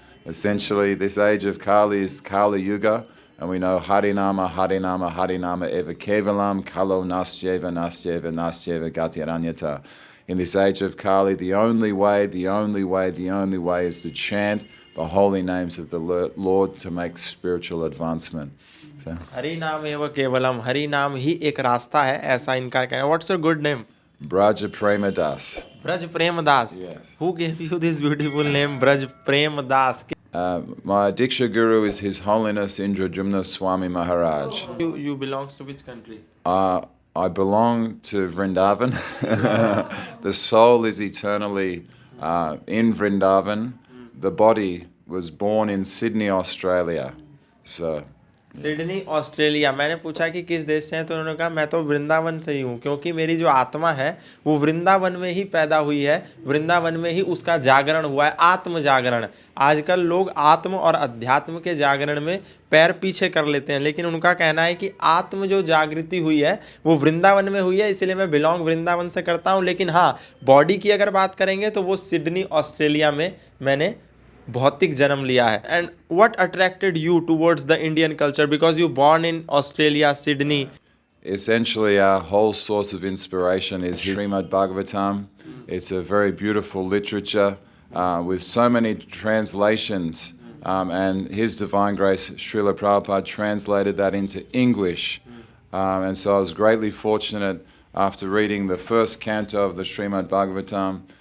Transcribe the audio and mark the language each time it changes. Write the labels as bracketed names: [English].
[English] Essentially, this age of Kali is Kali Yuga, and we know [Sanskrit] Harinama, Harinama, Harinama eva kevalam, Kalo nasyeva, nasyeva, nasyeva gatiranyata. [English] In this age of Kali, the only way is to chant the holy names of the Lord to make spiritual advancement. So, [Sanskrit] Hari नाम एव केवलम, [Hindi] हरि नाम ही एक रास्ता है, ऐसा इनका कहना है। [English] What's your good name? Braja Premadas. Braj Premadas. Yes. Who gave you this beautiful name, Braj Premadas? My Diksha Guru is His Holiness Indrajumna Swami Maharaj. You belongs to which country? I belong to Vrindavan. The soul is eternally in Vrindavan. The body was born in Sydney, Australia. So [Hindi] Sydney Australia. मैंने पूछा कि किस देश से हैं, तो उन्होंने कहा मैं तो वृंदावन से ही हूँ, क्योंकि मेरी जो आत्मा है वो वृंदावन में ही पैदा हुई है, वृंदावन में ही उसका जागरण हुआ है, आत्म जागरण। आजकल लोग आत्म और अध्यात्म के जागरण में पैर पीछे कर लेते हैं, लेकिन उनका कहना है कि आत्म जो जागृति हुई है वो वृंदावन में हुई है, इसलिए मैं बिलोंग वृंदावन से करता हूँ। लेकिन हाँ, बॉडी की अगर बात करेंगे तो वो सिडनी ऑस्ट्रेलिया में मैंने भौतिक जन्म लिया है। [English] And what attracted you towards the Indian culture, because you born in Australia, Sydney? Essentially, our whole source of inspiration is Srimad Bhagavatam. It's a very beautiful literature with so many translations. And His Divine Grace, Srila Prabhupada, translated that into English. And so I was greatly fortunate after reading the first canto of the Srimad Bhagavatam.